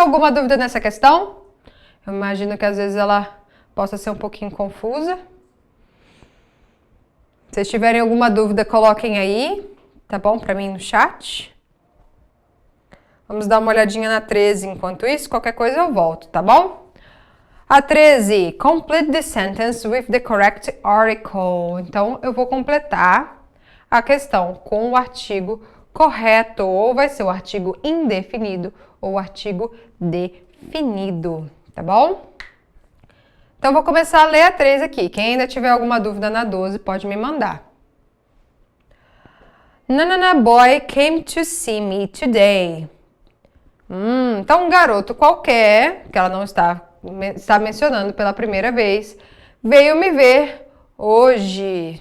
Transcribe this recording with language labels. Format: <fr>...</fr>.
<pt>Alguma dúvida nessa questão? Eu imagino que às vezes ela possa ser um pouquinho confusa. Se vocês tiverem alguma dúvida, coloquem aí, tá bom? Para mim no chat. Vamos dar uma olhadinha na 13 enquanto isso. Qualquer coisa eu volto, tá bom? A 13.</pt> <en>Complete the sentence with the correct article.</en> <pt>Então, eu vou completar a questão com o artigo correto. Ou vai ser o artigo indefinido ou o artigo definido, tá bom? Então, vou começar a ler a 13 aqui. Quem ainda tiver alguma dúvida na 12, pode me mandar.</pt> <en>Nanana boy came to see me today.</en> <pt>Então, um garoto qualquer, que ela não está mencionando pela primeira vez, veio me ver hoje.</pt>